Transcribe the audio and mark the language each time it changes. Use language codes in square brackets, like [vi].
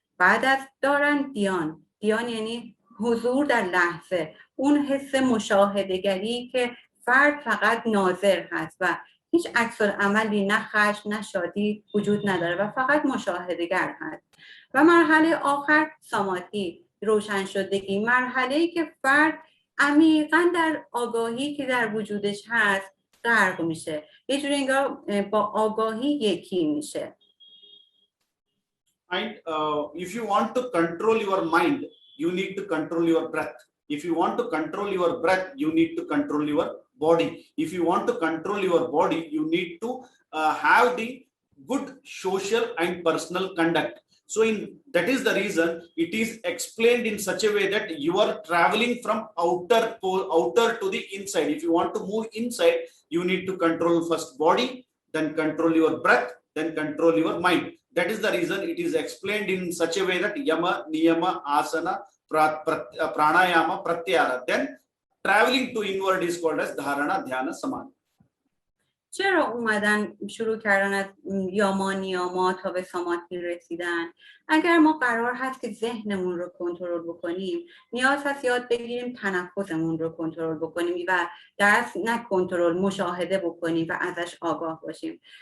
[fa] بعد از دارن دیان یعنی حضور در لحظه، اون حس مشاهده‌گری که فرد فقط ناظر هست و هیچ عکس‌العملی، نه خشم نه شادی وجود نداره و فقط مشاهده‌گر هست. و مرحله آخر سامادھی، روشن شدگی، مرحله‌ای که فرد عمیقاً در آگاهی که در وجودش هست غرق میشه، یه جوری انگار با آگاهی یکی میشه. [en] And if you want to control your mind, you need to control your breath. If you want to control your breath, you need to control your body. If you want to control your body, you need to have the good social and personal conduct. So that is the reason it is explained in such a way that you are traveling from outer to the inside. If you want to move inside, you need to control first body, then control your breath, then control your mind. That is the reason it is explained in such a way that yama, niyama, asana, pranayama, pratyahara. Then traveling to inward is called as dharana, dhyana, samadhi. [fa] چرا اومدن شروع کردن از یاما نیاما تا به سامادهی رسیدن؟ اگر ما قرار هست که ذهنمون رو کنترل بکنیم، نیاز هست یاد بگیریم تنفسمون رو کنترل بکنیم و در نه کنترل، مشاهده بکنیم و ازش آگاه باشیم.